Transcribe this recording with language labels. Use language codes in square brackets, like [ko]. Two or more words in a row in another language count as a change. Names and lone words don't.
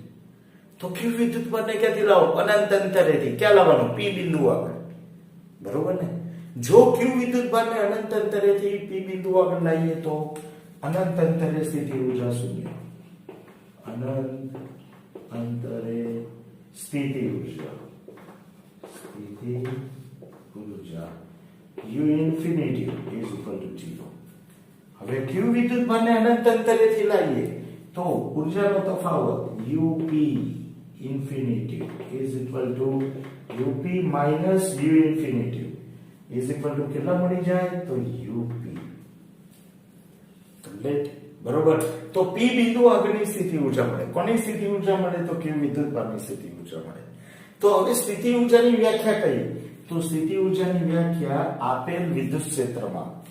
[gu] તો ક્યુ વિદ્યુતભારને ક્યાંથી લાવો? અનંત અંતરેથી. ક્યાં લાવવાનું? પી બિંદુ આગળ. બરોબર ને? જો ક્યુ વિદ્યુતભારને અનંત અંતરેથી પી બિંદુ આગળ લાવીએ તો અનંત અંતરે સ્થિતિ ઊર્જા શૂન્ય. અનંત અંતરે સ્થિતિ ઊર્જા [en] u infinity is equal to 0. [gu] હવે q વિદ્યુતભારને અનંત અંતરેથી લાવીએ તો ઊર્જાનો તફાવત [en] up infinity is equal to up minus u infinity is equal to [gu] કેટલા મળી જાય? તો up. કમ્પ્લીટ. બરોબર? તો p બિંદુ આગળની સ્થિતિ ઊર્જા મળે. કોની સ્થિતિ ઊર્જા મળે? તો q વિદ્યુતભારની સ્થિતિ ઊર્જા મળે. તો હવે સ્થિતિ ઊર્જાની વ્યાખ્યા કઈ? તો સ્થિતિ ઊર્જાની વ્યાખ્યા આપેલ વિદ્યુત ક્ષેત્રમાં